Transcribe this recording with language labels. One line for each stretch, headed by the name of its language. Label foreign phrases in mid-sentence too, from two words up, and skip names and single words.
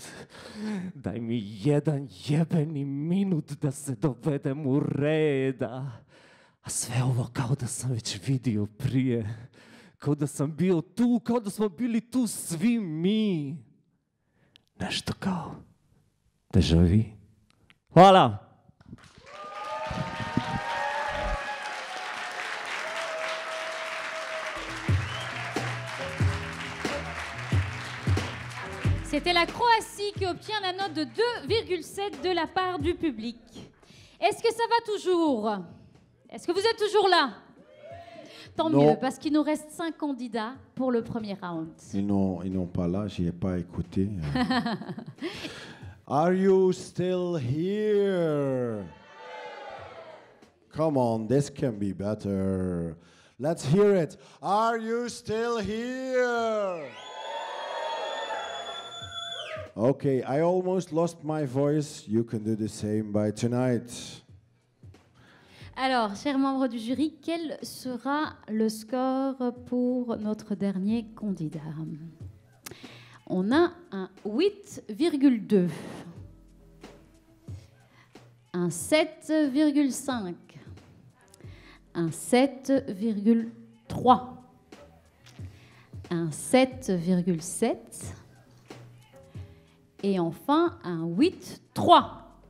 Croatian: Daj mi jedan jebeni minut da se dovedem u reda. A sve ovo kao da sam već vidio prije. Kao da sam bio tu, kao da smo bili tu svi mi. Nešto kao
French: déjà vu.
Croatian: Hvala!
French: C'était la Croatie qui obtient la note de 2,7 de la part du public. Est-ce que ça va toujours? Est-ce que vous êtes toujours là? Tant Non. mieux, parce qu'il nous reste 5 candidats pour le premier round. Ils n'ont pas là, j'y ai pas écouté.
English: Are you still here? Come on, this can be better. Let's hear it. Are you still here? Okay, I almost lost my voice. You can do the same by tonight.
French: Alors, chers membres du jury, quel sera le score pour notre dernier candidat? On a un 8,2, un 7,5, un 7,3, un 7,7 et enfin un 8,3.